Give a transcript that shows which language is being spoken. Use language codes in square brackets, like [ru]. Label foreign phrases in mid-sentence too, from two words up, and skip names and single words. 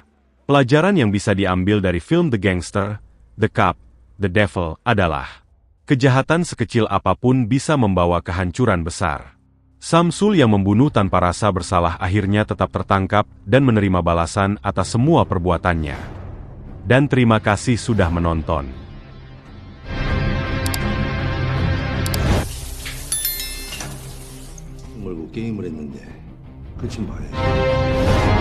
[id] Pelajaran yang bisa diambil dari film The Gangster, The Cup, The Devil adalah kejahatan sekecil apapun bisa membawa kehancuran besar. Samsul yang membunuh tanpa rasa bersalah akhirnya tetap tertangkap dan menerima balasan atas semua perbuatannya. Dan terima kasih sudah menonton. [ko] 말고 게임을 했는데 끝이 봐야지.